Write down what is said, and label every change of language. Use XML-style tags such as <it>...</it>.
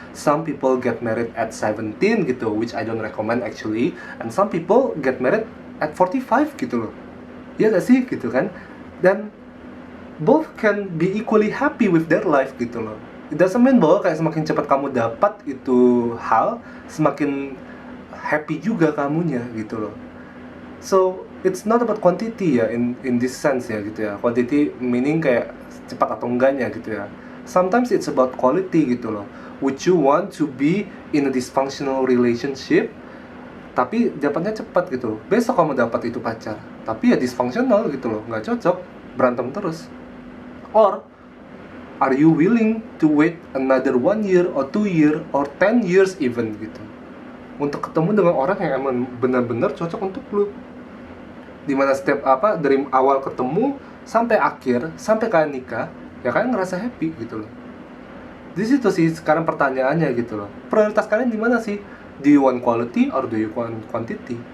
<en>Some people get married at 17 gitu, which I don't recommend actually. And some people get married at 45 gitu loh.</en> <id>Iya gak sih gitu kan?</id> <en>Dan both can be equally happy with their life gitu loh. It doesn't mean</en> <id>bahwa kayak semakin cepat kamu dapat itu hal, semakin happy juga kamunya gitu loh.</id> <en>So it's not about quantity ya, in this sense ya gitu ya. Quantity meaning</en> <id>kayak cepat atau enggaknya gitu ya.</id> <en>Sometimes it's about quality gitu loh. Would you want to be in a dysfunctional relationship</en> <id>tapi dapatnya cepat gitu? Besok kamu dapat itu pacar, tapi ya dysfunctional gitu loh, nggak cocok, berantem terus.</id> <en>Or are you willing to wait another 1 year or 2 year or 10 years even gitu,</en> <id>untuk ketemu dengan orang yang emang benar-benar cocok untuk lu? Dimana setiap dari awal ketemu sampai akhir, sampai kalian nikah, ya kalian ngerasa happy gitu loh. Di situ sih sekarang pertanyaannya gitu loh. Prioritas kalian di mana sih?</id> <en>Do you want quality or do you want quantity?</en>